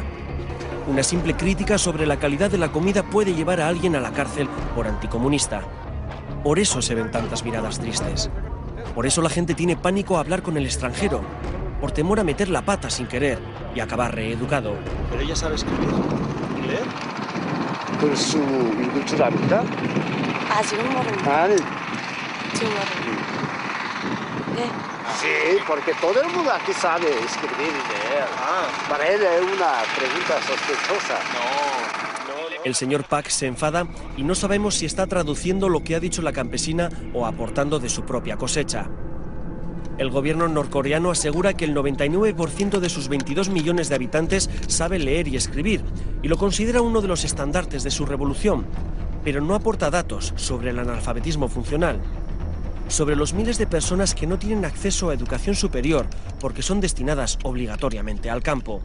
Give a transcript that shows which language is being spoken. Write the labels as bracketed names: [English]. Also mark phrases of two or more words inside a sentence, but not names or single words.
[Spanish] Una simple crítica sobre la calidad de la comida puede llevar a alguien a la cárcel por anticomunista. Por eso se ven tantas miradas tristes. Por eso la gente tiene pánico a hablar con el extranjero, por temor a meter la pata sin querer y acabar reeducado. ¿Pero ella sabe escribir y leer? ¿Con su culturalidad? [Korean] 아직은 모릅니다. 아니. 지금 모릅니다. 네. [Spanish] Sí, porque todo el mundo aquí sabe escribir y leer. Para él es una pregunta sospechosa. El señor Pak se enfada y no sabemos si está traduciendo lo que ha dicho la campesina o aportando de su propia cosecha. El gobierno norcoreano asegura que el 99% de sus 22 millones de habitantes sabe leer y escribir y lo considera uno de los estandartes de su revolución, pero no aporta datos sobre el analfabetismo funcional, sobre los miles de personas que no tienen acceso a educación superior porque son destinadas obligatoriamente al campo.